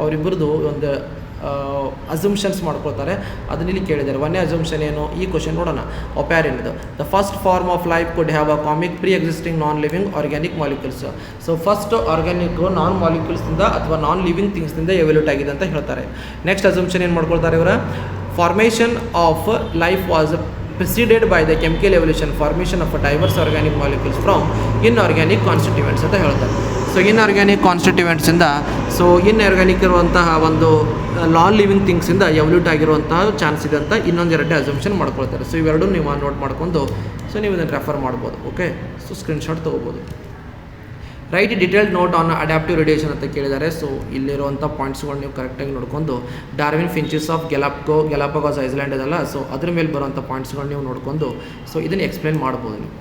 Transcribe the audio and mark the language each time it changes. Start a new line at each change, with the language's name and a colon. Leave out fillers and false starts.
Kannada: ಅವರಿಬ್ಬರದು ಒಂದು ಅಸಂಪ್ಷನ್ಸ್ ಮಾಡ್ಕೊಳ್ತಾರೆ, ಅದನ್ನ ಇಲ್ಲಿ ಕೇಳಿದ್ದಾರೆ. ಒಂದೇ ಅಸಂಪ್ಷನ್ ಏನು, ಈ ಕ್ವಶನ್ ನೋಡೋಣ.
English: ಒಪ್ಯಾರಿನ್ದು the first form of life could have a comic pre existing non living organic molecules.
Kannada: So first organic ನಾನ್ ಮಾಲಿಕ್ಯೂಲ್ಸ್ನಿಂದ ಅಥವಾ ನಾನ್ ಲಿವಿಂಗ್ ಥಿಂಗ್ಸ್ನಿಂದ ಎವಲ್ಯೂಟ್ ಆಗಿದೆ ಅಂತ ಹೇಳ್ತಾರೆ. ನೆಕ್ಸ್ಟ್ ಅಸಂಪ್ಷನ್ ಏನು ಮಾಡ್ಕೊಳ್ತಾರೆ ಇವರ,
English: formation of life was preceded by the chemical evolution formation of a diverse organic molecules from inorganic constituents
Kannada: ಅಂತ ಹೇಳ್ತಾರೆ. So inorganic ಕಾನ್ಸ್ಟಿಟ್ಯೂಯೆಂಟ್ಸಿಂದ, so inorganic ಇರುವಂತಹ ಒಂದು ನಾನ್ ಲಿವಿಂಗ್ ಥಿಂಗ್ಸಿಂದ ಎವಲ್ಯೂಟ್ ಆಗಿರುವಂತಹ ಚಾನ್ಸ್ ಇದೆ ಅಂತ ಇನ್ನೊಂದೆರಡನೇ ಅಸಂಪ್ಷನ್ ಮಾಡ್ಕೊಳ್ತಾರೆ. ಸೊ ಇವೆರಡೂ ನೀವು ನೋಟ್ ಮಾಡ್ಕೊಂಡು ಸೊ ನೀವು ಇದನ್ನು ರೆಫರ್ ಮಾಡ್ಬೋದು. ಓಕೆ, ಸೊ ಸ್ಕ್ರೀನ್ಶಾಟ್ ತೊಗೋಬೋದು. Right detailed note on adaptive radiation ಅಂತ ಕೇಳಿದ್ದಾರೆ. ಸೊ ಇಲ್ಲಿರುವಂಥ ಪಾಯಿಂಟ್ಸ್ಗಳು ನೀವು ಕರೆಕ್ಟಾಗಿ ನೋಡ್ಕೊಂಡು, Darwin finches of Galapagos Iceland ಇದಲ್ಲ, ಸೊ ಅದ್ರ ಮೇಲೆ ಬರುವಂಥ ಪಾಯಿಂಟ್ಸ್ಗಳು ನೀವು ನೋಡ್ಕೊಂಡು ಸೊ ಇದನ್ನು ಎಕ್ಸ್ಪ್ಲೇನ್ ಮಾಡ್ಬೋದು ನೀವು.